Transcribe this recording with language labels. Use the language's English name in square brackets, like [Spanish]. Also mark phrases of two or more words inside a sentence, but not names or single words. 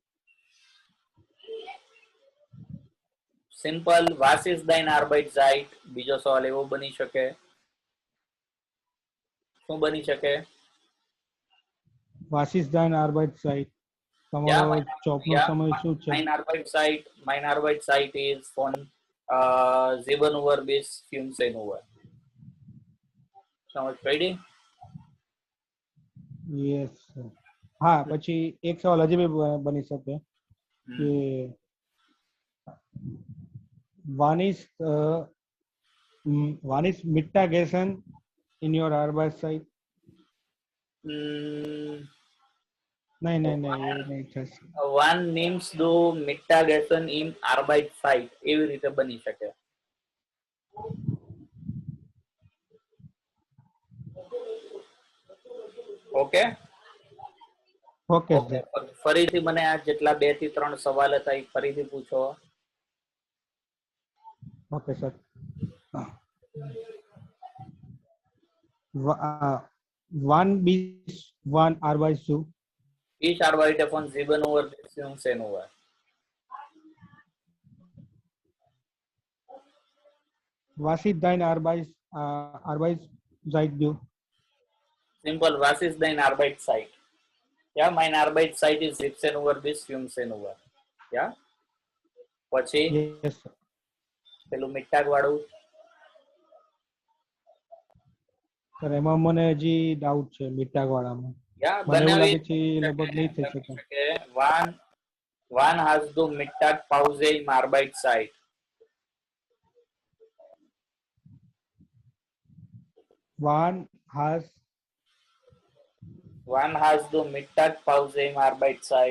[German] સિમ્પલ, was ist dein Arbeit Zeit. [Gujarati] બીજો સવાલ એવો બની શકે. શું બની શકે? [German] was ist dein Arbeit Zeit. [Gujarati] તમારો જોબનો સમય શું છે? [German] Mein Arbeitszeit ist von 7 Uhr bis 15 Uhr. [Gujarati] સમજ પડી? યસ. હા, પછી એક સવાલ હજી બી બની શકે કે [German] wann ist Mittagessen in your Arbeitszeit? [Gujarati] નહીં થશે. [German] Wann nimmst du Mittagessen im Arbeitszeit? [Gujarati] એવી રીતે બની શકે. ઓકે ઓકે. ફરીથી મને આ જેટલા 2 થી 3 સવાલ હતા એ ફરીથી પૂછો. ઓકે સર. [German] wann bis wann arbeitest du? Ich arbeite von 7 Uhr bis 15 Uhr. Was ist dein Arbeitszeit? Simple, was ist dein Arbeitszeit? Ja, mein Arbeitszeit ist 17 Uhr bis 15 Uhr. Ja? [Gujarati] પછી [English] yes sir. [Gujarati] પેલું મિટાગ વાળું સર એમાં મને હજી ડાઉટ છે મિટાગ વાળામાં. યા મને એવું લાગે છે બનાવી લગભગ નહીં થઈ શકે. [German] Wann hast du Mittagpause im Arbeitszeit? Wann hast du Mittagpause im Arbeitszeit?